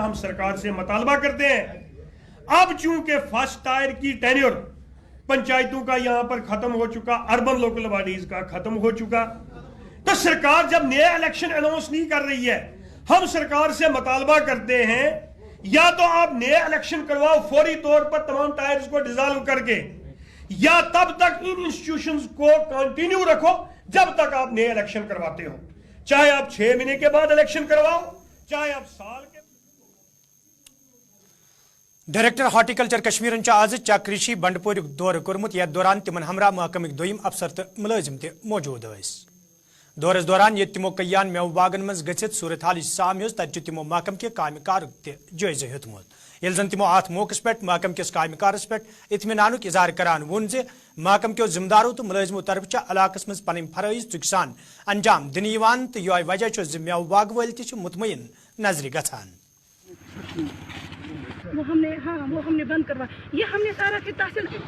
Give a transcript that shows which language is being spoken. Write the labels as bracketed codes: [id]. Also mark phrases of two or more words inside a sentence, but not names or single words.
[ur] ہم سرکار سے مطالبہ کرتے ہیں, اب چونکہ [en] first tier [ur] کی ٹینیور پنچایتوں کا یہاں پر ختم ہو چکا, [en] urban local bodies [ur] کا ختم ہو چکا, تو سرکار جب نئے [en] election announce [ur] نہیں کر رہی ہے, ہم سرکار سے مطالبہ کرتے ہیں یا تو آپ نئے الیکشن کرواؤ فوری طور پر تمام ٹائرز کو ڈیزالو کر کے, یا تب تک ان انسٹیٹیوشنز کو کنٹینیو رکھو جب تک آپ نئے الیکشن کرواتے ہو. چاہے آپ 6 مہینے کے بعد الیکشن کرواؤ, چاہے آپ سال کے. [en] director horticulture [ks] کشمیرن آز چکریشی بنڈپور دور کورمت, یتھ دوران تمن ہمراہ محکمک دویم افسر تو ملازم تہ موجود ٲسۍ. دورس دوران یہ تمو کیان میو باغن مز گھت صورت حال سامج, تتہ تمو محکم کے کامہ کارک تہ جائزہ ہیوتمت. یل زن تمو ات موقع پہ محکم کس کامہ کارس پہ اطمینانک اظہار کران وون زِ محکم کیو ذمہ دارو تو ملازمو طرف علاقس مز پن فرائض چک سان انجام دن یوان, تو یہ وجہ چھ زِ میو باغ ول تہ مطمئن نظر گژھان. [ur] وہ ہم نے بند کروا, یہ ہم نے سارا پھر تحصیل